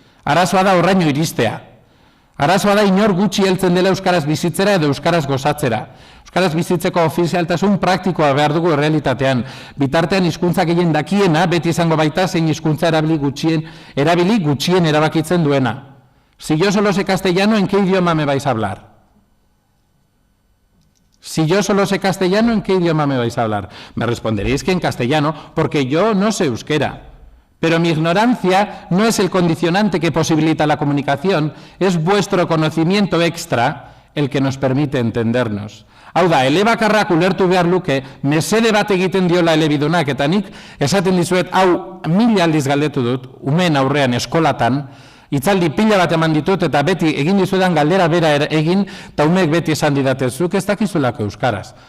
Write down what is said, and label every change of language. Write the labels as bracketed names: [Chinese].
[Basque] Arazoa da horraino iristea. Arazoa da inor gutxi heltzen dela euskaraz bizitzera edo euskaraz gozatzera. Euskaraz bizitzeko ofizialtasun praktikoa behar dugu realitatean. Bitartean hizkuntza gehien dakiena, beti izango baita zein hizkuntza erabili gutxien erabakitzen duena. [Spanish] Si yo solo sé castellano, ¿en qué idioma me vais a hablar? Si yo solo sé castellano, ¿en qué idioma me vais a hablar? Me responderéis que en castellano, porque yo no sé euskera. Pero mi ignorancia no es el condicionante que posibilita la comunicación, es vuestro conocimiento extra el que nos permite entendernos. [Basque] Hau da, elebakarrak ulertu behar luke, mesede bat egiten diola elebidunak, eta nik esaten dizuet, hau 1000 aldiz galdetu dut, umeen aurrean eskolatan, hitzaldi pila bat eman ditut eta beti egin dizuetan galdera bera egin, eta umeek beti esan didatezuk ez dakizulako euskaraz.